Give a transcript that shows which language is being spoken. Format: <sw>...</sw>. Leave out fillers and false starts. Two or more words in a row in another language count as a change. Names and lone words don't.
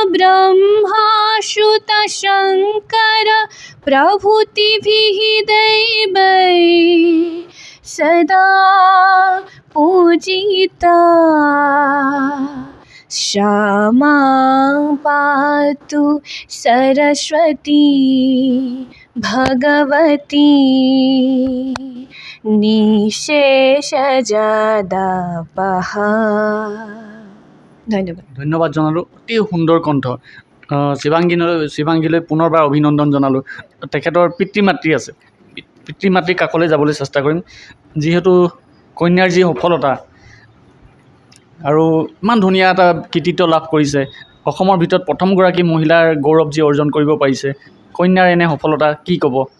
<sa>ब्रह्माश्रुतशङ्कर प्रभृतिभिः दैवैः सदा पूजिता क्षमा पातु सरस्वती भगवती निशेषजदापहा ধন্যবাদ</sa> <as>ধন্যবাদ জনালোঁ অতি সুন্দৰ কণ্ঠ শিৱাংগীলৈ পুনৰবাৰ অভিনন্দন জনালোঁ তেখেতৰ পিতৃ মাতৃ আছে পিতৃ মাতৃৰ কাষলৈ যাবলৈ চেষ্টা কৰিম যিহেতু কন্যাৰ যি সফলতা আৰু ইমান ধুনীয়া এটা কৃতিত্ব লাভ কৰিছে অসমৰ ভিতৰত প্ৰথমগৰাকী মহিলাৰ গৌৰৱ যি অৰ্জন কৰিব পাৰিছে কন্যাৰ এনে সফলতা কি ক'ব</as>